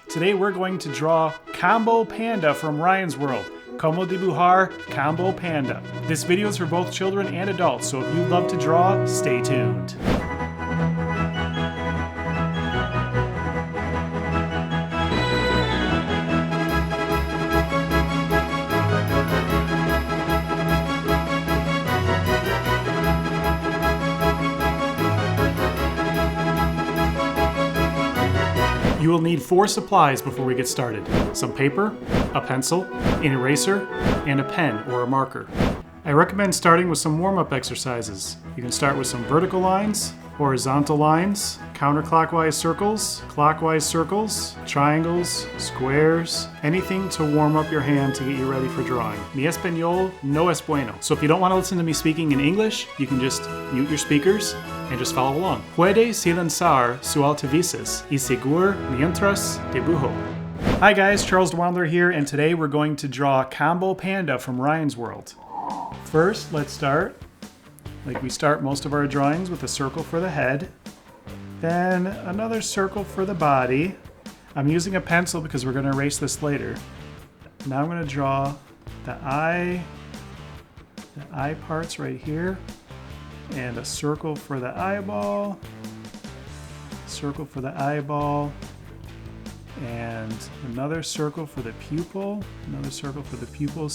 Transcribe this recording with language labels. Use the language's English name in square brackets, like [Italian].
[English] Today we're going to draw Combo Panda from Ryan's World. [Spanish] Como dibujar Combo Panda. [English] This video is for both children and adults, so if you love to draw, stay tuned. You will need 4 supplies before we get started. Some paper, a pencil, an eraser, and a pen or a marker. I recommend starting with some warm-up exercises. You can start with some vertical lines, horizontal lines, counterclockwise circles, clockwise circles, triangles, squares, anything to warm up your hand to get you ready for drawing. [Spanish] Mi español no es bueno. [English] So if you don't want to listen to me speaking in English, you can just mute your speakers and just follow along. [Spanish] Puede silenciar su altavices y seguir mientras dibujo. [English] Hi guys, Charles DeWandler here, and today we're going to draw Combo Panda from Ryan's World. First, let's start like we start most of our drawings, with a circle for the head, then another circle for the body. I'm using a pencil because we're going to erase this later. Now I'm going to draw the eye parts right here, and a circle for the eyeball, circle for the eyeball, and another circle for the pupil, another circle for the pupil.